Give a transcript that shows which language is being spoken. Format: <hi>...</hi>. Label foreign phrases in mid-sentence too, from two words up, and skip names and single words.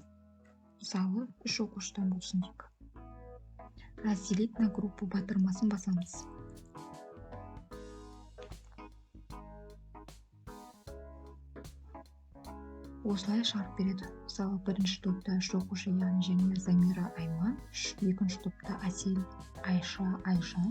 <kk>Мысалы, 3 оқушыдан болсын дейік.</kk> <ru>Разделить на группу</ru> <kk>батырмасын басамыз. Осылай шығарып береді. Мысалы, бірінші топта 3 оқушы, яғни Жәния, Замира, Айман. Екінші топта Асел, Айша, Айжан.</kk>